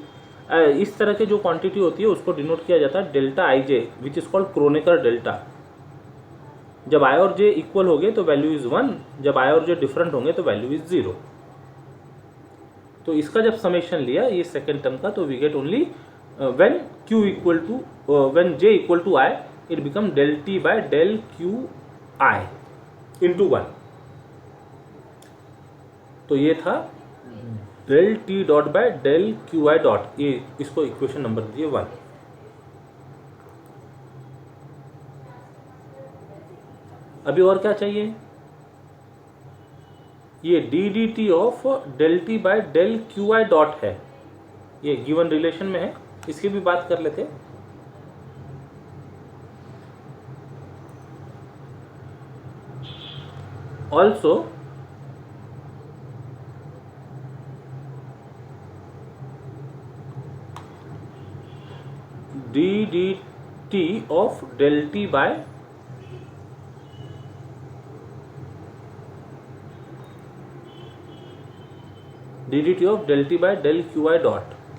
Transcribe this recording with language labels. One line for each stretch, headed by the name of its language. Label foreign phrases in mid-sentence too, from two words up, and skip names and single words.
Hindi: इस तरह की जो क्वांटिटी होती है उसको डिनोट किया जाता है
English: delta i j which is called Kronecker delta.
Hindi: जब आई और जे इक्वल होंगे तो
English: value is 1,
Hindi: जब आई और जे डिफरेंट होंगे तो
English: value is 0.
Hindi: तो इसका जब समेशन लिया ये सेकेंड टर्म का, तो
English: we get only when q equal to when j equal to I, it become del t by del q I into 1.
Hindi: तो ये था
English: del t dot by del q I dot,
Hindi: ये इसको
English: equation number
Hindi: दिए 1. अभी और क्या चाहिए, ये
English: d d t of del t by del q I dot
Hindi: है, ये
English: given relation
Hindi: में है, इसकी भी बात कर लेते.
English: also d d t of del t by d d t of del t by del q i dot.